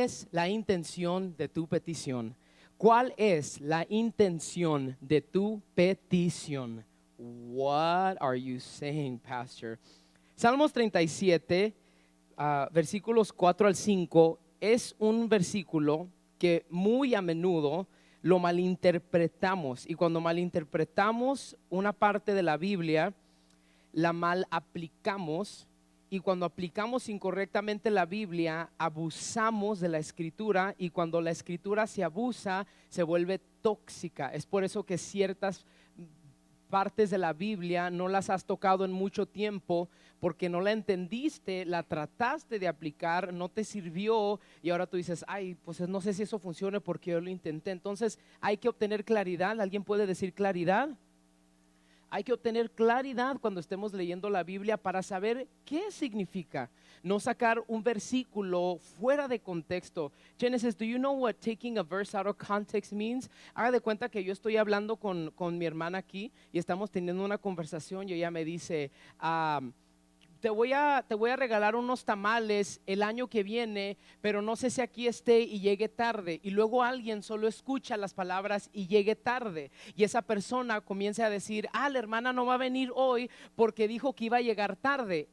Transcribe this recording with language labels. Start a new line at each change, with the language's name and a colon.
Spanish: la intención de tu petición? ¿Cuál es la intención de tu petición?
English: What are you saying, Pastor?
Spanish: Salmos 37, versículos 4 al 5, es un versículo que muy a menudo lo malinterpretamos. Y cuando malinterpretamos una parte de la Biblia, la mal aplicamos. Y cuando aplicamos incorrectamente la Biblia, abusamos de la escritura, y cuando la escritura se abusa, se vuelve tóxica. Es por eso que ciertas partes de la Biblia no las has tocado en mucho tiempo, porque no la entendiste, la trataste de aplicar, no te sirvió, y ahora tú dices, ay, pues no sé si eso funcione porque yo lo intenté. Entonces hay que obtener claridad. ¿Alguien puede decir claridad? Hay que obtener claridad cuando estemos leyendo la Biblia para saber qué significa. No sacar un versículo fuera de contexto.
English: Genesis, do you know what taking a verse out of context means?
Spanish: Haga de cuenta que yo estoy hablando con mi hermana aquí y estamos teniendo una conversación, y ella me dice, te voy a regalar unos tamales el año que viene, pero no sé si aquí esté y llegue tarde. Y luego alguien solo escucha las palabras y llegue tarde, y esa persona comienza a decir, la hermana no va a venir hoy porque dijo que iba a llegar tarde.